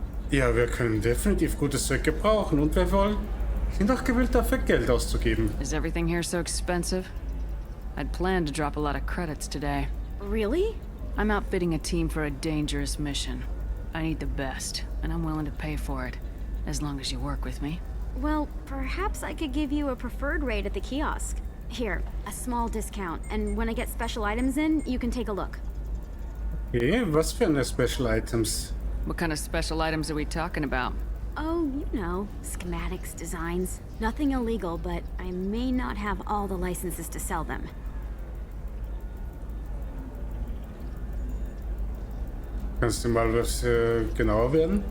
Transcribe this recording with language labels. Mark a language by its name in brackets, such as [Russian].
[German] Ja, wir können definitiv gutes Zeug gebrauchen und wir sind auch gewillt dafür Geld auszugeben. [English] Is everything here so expensive? I'd planned to drop a lot of credits today. Really? I'm outfitting a team for a dangerous mission. I need the best, and I'm willing to pay for it, as long as you work with me. Well, perhaps I could give you a preferred rate at the kiosk. Here, a small discount, and when I get special items in, you can take a look. [German] Okay, was für eine [English] Special Items? What kind of special items are we talking about? Oh, you know, schematics, designs. Nothing illegal, but I may not have all the licenses to sell them. [German] Kannst du mal was genauer werden?